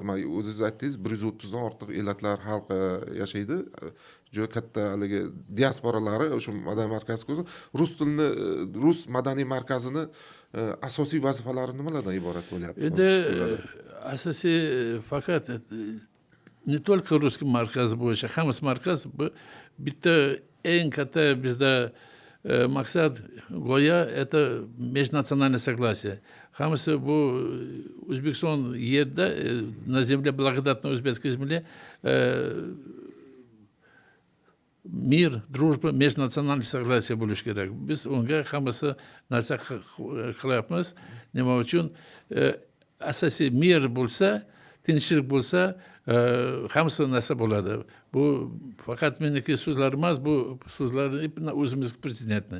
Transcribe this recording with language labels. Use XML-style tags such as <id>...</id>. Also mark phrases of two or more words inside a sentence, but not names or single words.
<uz>O'zingiz aytdingiz, 130 dan ortiq elatlar xalqi yashaydi. Juda katta haligi diasporalari o'sha madaniy markaziga o'zi rus tilini, rus madaniy markazini asosiy vazifalari nimalardan iborat bo'lyapti? Endi asosiy faqat</uz> <ru>не только русский</ru> <uz>markaz bo'yicha, hammasi markaz bu bitta eng katta bizda maqsad, go'yo</uz> <ru>это межнациональное согласие.</ru> <uz>Hammasi bu O'zbekiston yerda</uz> <ru>на земле благодатной узбекской земле мир, дружба, межнациональное согласие</ru> <uz>bo'lishi kerak. Biz unga hammasi narsa qilyapmiz. Nima uchun? Asosiy mir bo'lsa, tinchlik bo'lsa, hammasi narsa bo'ladi. Bu faqat meniki so'zlar emas, bu so'zlar o'zimiz prezidentni.</uz>